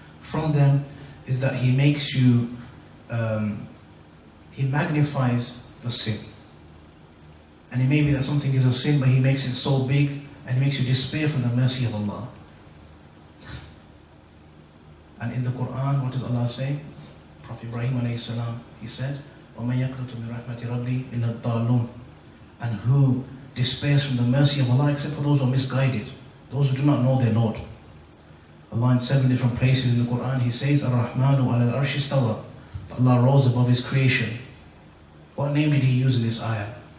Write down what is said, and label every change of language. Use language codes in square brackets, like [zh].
[en] From them is that he makes you, he magnifies the sin. And it may be that something is a sin, but he makes it so big and he makes you despair from the mercy of Allah. And in the Quran, what does Allah say? Prophet Ibrahim alayhi salam, he said, [ar] وَمَنْ يَقْنُتُ مِنْ رَحْمَةِ رَبِّي إِلَّا الضَّالُّونَ. [en] And who despairs from the mercy of Allah except for those who are misguided, those who do not know their Lord. Allah in 7 different places in the Quran, He says, Ar-Rahmanu ala al-arshi istawa. Allah rose above His creation. What name did He use in this ayah?